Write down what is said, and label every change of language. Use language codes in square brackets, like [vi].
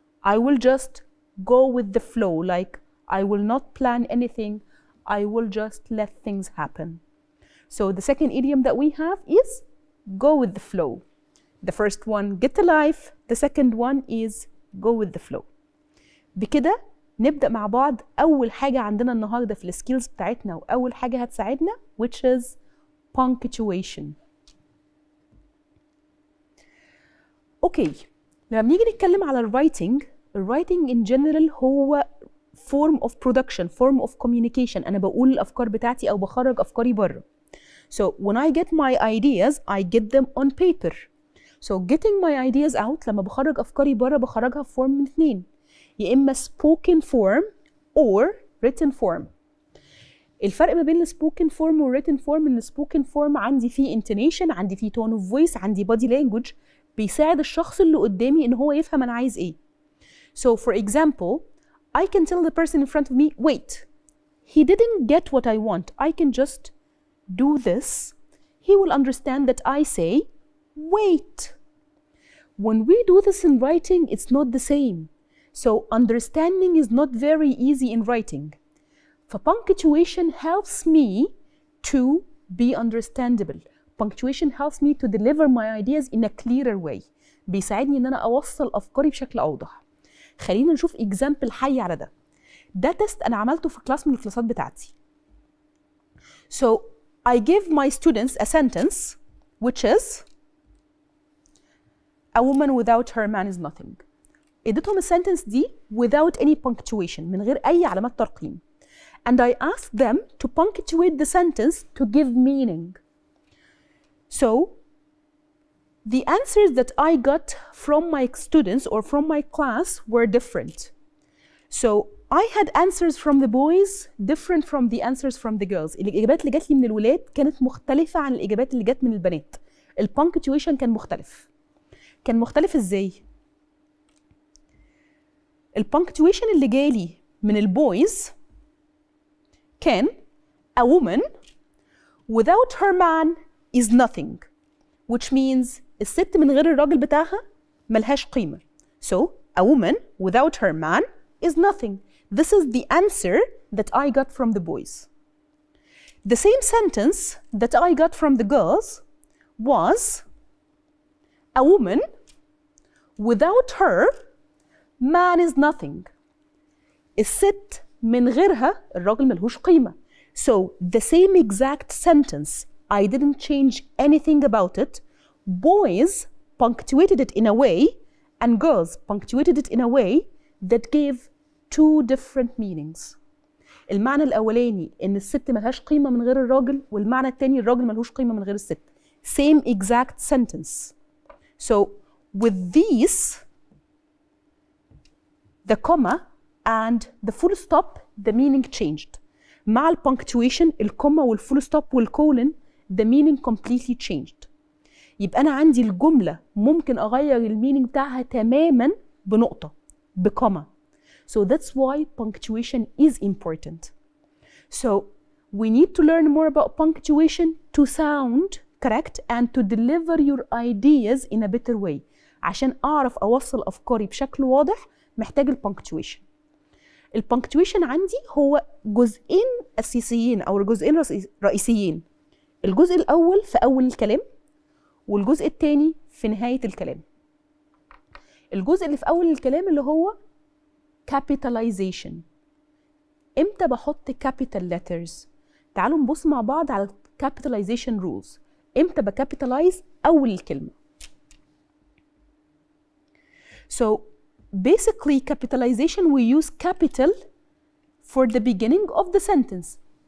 [en] I will just go with the flow, like I will not plan anything. I will just let things happen. So the second idiom that we have is go with the flow. The first one, get a life. The second one is go with the flow. [ar] بكده نبدأ مع بعض أول حاجة عندنا النهاردة في السكيلز بتاعتنا وأول حاجة هتساعدنا, [en] which is punctuation. Okay, [ar] لما بنيجي نتكلم على الرايتنج [en] in general [ar] هو [en] form of production, form of communication. [ar] أنا بقول الأفكار بتاعتي أو بخرج أفكاري بره. [en] So when I get my ideas, I get them on paper. So getting my ideas out, [ar] لما بخرج أفكاري بره بخرجها في form من اتنين. يا إما [en] spoken form or written form. [ar] الفرق ما بين السبوكن فورم والwritten form إن السبوكن فورم عندي فيه intonation, عندي فيه [en] tone of voice, [ar] عندي body language بيساعد الشخص اللي قدامي إن هو يفهم أنا عايز إيه. [en] So for example, I can tell the person in front of me, wait, he didn't get what I want. I can just do this. He will understand that I say, wait. When we do this in writing, it's not the same. So understanding is not very easy in writing. Punctuation helps me to be understandable. Punctuation helps me to deliver my ideas in a clearer way. [ar] بيساعدني إن أنا أوصل أفكاري بشكل أوضح. خلينا نشوف example حي على ده. ده تيست انا عملته في كلاس من الكلاسات بتاعتي. [en] So I give my students a sentence which is a woman without her man is nothing. [ar] اديتهم السنتنس دي [en] without any punctuation [ar] من غير اي علامات ترقيم. [en] And I asked them to punctuate the sentence to give meaning. So the answers that I got from my students or from my class were different. So I had answers from the boys different from the answers from the girls. [ar] الإجابات اللي جات لي من الولاد كانت مختلفة عن الإجابات اللي جات من البنات. البانكتويشن كان مختلف. كان مختلف إزاي؟ البانكتويشن اللي جالي من البويز كان [en] a woman without her man is nothing, which means [ar] الست من غير الراجل بتاعها ملهاش قيمة. [en] So a woman without her man is nothing. This is the answer that I got from the boys. The same sentence that I got from the girls was a woman without her man is nothing. [ar] الست من غيرها الراجل ملهوش قيمة. [en] So the same exact sentence, I didn't change anything about it. Boys punctuated it in a way and girls punctuated it in a way that gave two different meanings. [ar] المعنى الأولاني إن الست ملهاش قيمة من غير الراجل، والمعنى التاني الراجل ملهوش قيمة من غير الست. [en] Same exact sentence. So with these, the comma and the full stop, the meaning changed. [ar] مع ال punctuation, الكوما والفول ستوب والكولن, [en] the meaning completely changed. [ar] يبقى أنا عندي الجملة ممكن أغير المينينج بتاعها تماماً بنقطة، بكوما. [en] So that's why punctuation is important. So we need to learn more about punctuation to sound correct and to deliver your ideas in a better way. [ar] عشان أعرف أوصل أفكاري بشكل واضح محتاج البنكتويشن. البنكتويشن عندي هو جزئين أساسيين أو جزئين رئيسيين. الجزء الأول في أول الكلام والجزء الثاني في نهاية الكلام. الجزء اللي في أول الكلام اللي هو capitalization. إمتى بحط capital letters؟ تعالوا نبص مع بعض على [en] capitalization rules. [ar] إمتى بكابيتالايز أول الكلمة؟ [en] So basically capitalization we use capital for the beginning of the sentence.